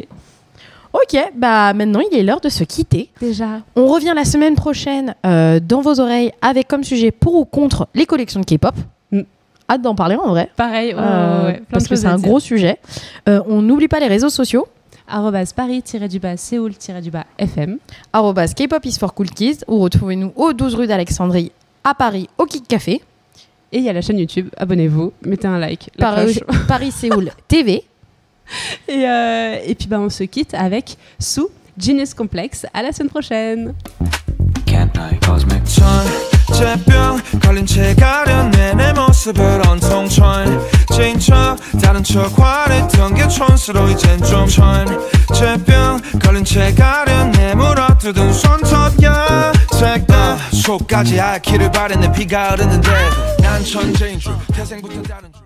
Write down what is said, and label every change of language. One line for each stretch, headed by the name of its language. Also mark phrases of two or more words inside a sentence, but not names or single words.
French: Ok, maintenant, il est l'heure de se quitter. Déjà. On revient la semaine prochaine dans vos oreilles avec comme sujet pour ou contre les collections de K-pop. Hâte d'en parler en vrai. Pareil, ouais, parce que c'est un gros sujet. On n'oublie pas les réseaux sociaux. @paris-du-bas-seoul-du-bas-fm.
English: @K-pop is for cool kids.
French: Ou retrouvez-nous au 12 rue d'Alexandrie à Paris au Kick Café. Et il y a la chaîne YouTube, abonnez-vous, mettez un like. Paris-Séoul TV. Et puis on se quitte avec Sue, Genius Complex. À la semaine prochaine.
Korean: 제병 걸린 채 가려내 내 모습을 온통 천재인 척 다른 척 화냈던 게 촌스러워 이젠 좀 천재병 걸린 채 가려내 물어뜯은 손톱야 색다 속까지 앓기를 바래 내 피가 흐르는데 난 천재인 줄 태생부터 다른 줄